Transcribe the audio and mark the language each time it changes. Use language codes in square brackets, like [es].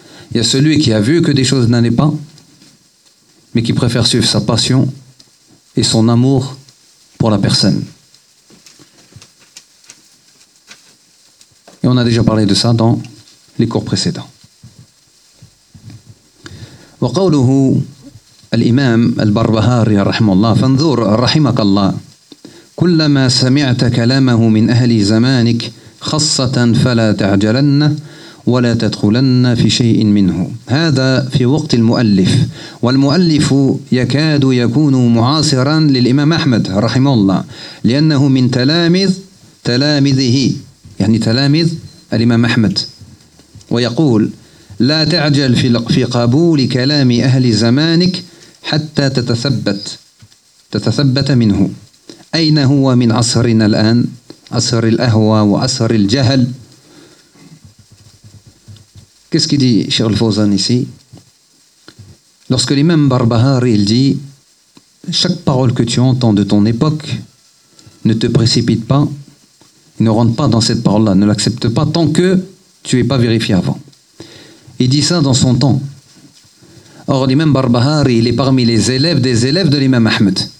[fr] Il y a celui qui a vu que des choses n'allaient pas, mais qui préfère suivre sa passion et son amour pour la personne. Et on a déjà parlé de ça dans les cours précédents. [ar] وقوله الإمام البربهاري رحمه الله فانظر رحمك الله كلما سمعت كلامه من أهل زمانك خاصة فلا تعجلن ولا تدخلن في شيء منه. هذا في وقت المؤلف, والمؤلف يكاد يكون معاصرا للإمام أحمد رحمه الله لأنه من تلامذه يعني تلامذ الإمام أحمد. ويقول لا تعجل في قبول كلام أهل زمانك حتى تتثبت منه. أين هو من عصرنا الآن, عصر الأهوى وعصر الجهل؟ [fr] Qu'est-ce qu'il dit, Cheikh Al-Fawzan, ici? Lorsque l'imam Barbahari, il dit, chaque parole que tu entends de ton époque, ne te précipite pas, ne rentre pas dans cette parole-là, ne l'accepte pas tant que tu n'es pas vérifié avant. Il dit ça dans son temps. Or, l'imam Barbahari, il est parmi les élèves des élèves de l'imam Ahmed.